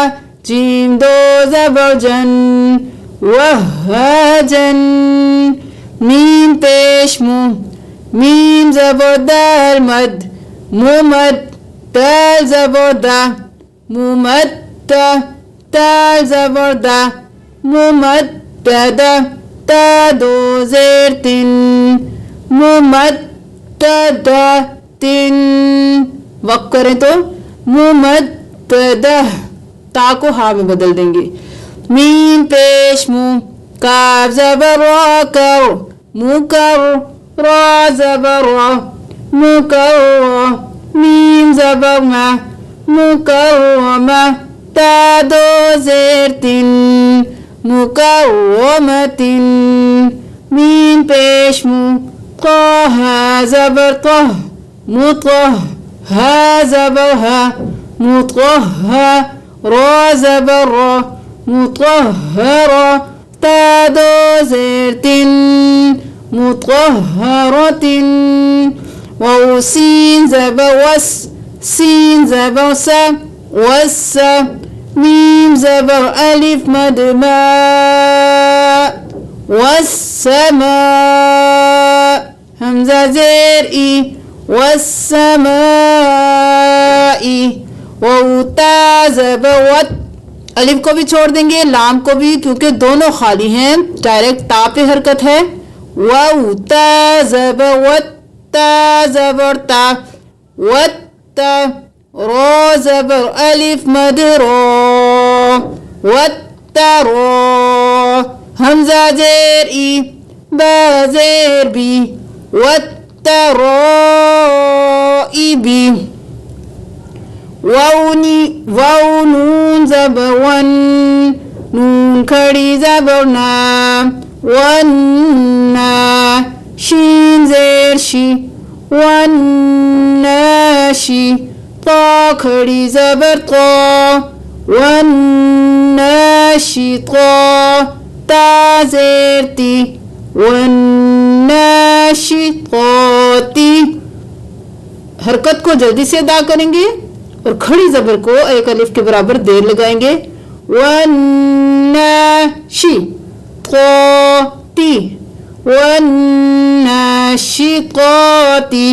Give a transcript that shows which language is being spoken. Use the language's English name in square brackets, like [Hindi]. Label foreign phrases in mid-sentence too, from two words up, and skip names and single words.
[Urdu] جیم دو زبر جن، وہاجن۔ میم پیش مو، میم زبر دال مد، ممد۔ دال زبر دا، ممدہ۔ دال زبر دا، ممددہ۔ تا دو زیر تن، ممددہ تن۔ وقت کریں تو ممددہ، تا کو ہا میں بدل دیں گے۔ میم پیش مو، کاف زبر را کر، مکر۔ را زبر را، مکر۔ میم زبر ما، مکرمہ۔ تا دو زیر تن، مکرمتن۔ میم پیش مو، طہ زبر طہ، مطہ۔ ہا زبر ہا، مطہہ۔ را زبر را، مطہرہ۔ تا دو زیر تن، مطہرتن۔ واو سین زبر وس، سین زبر سا، وسا۔ میم زبر الف مد ما، والسماء۔ حمزہ زیر ای، والسماء۔ واو تا زبر وت، الف کو بھی چھوڑ دیں گے، لام کو بھی، کیونکہ دونوں خالی ہیں، ڈائریکٹ تا پہ حرکت ہے۔ واو تا زبر وت، تا زبر تا، وتا۔ را زبر الف مد را، وترا۔ حمزہ زیر ای، با زیر بی، وترائبی۔ واو نون زبر ون، نون کھڑی زبر نا، ونا۔ شین زیر شی، وناشی۔ طا کھڑی زبر طا، وناشطا۔ تا زیر تی، وناشطاتی۔ حرکت کو جلدی سے ادا کریں گے اور کھڑی زبر کو ایک الف کے برابر دیر لگائیں گے۔ وناشطاتی، وناشطاتی۔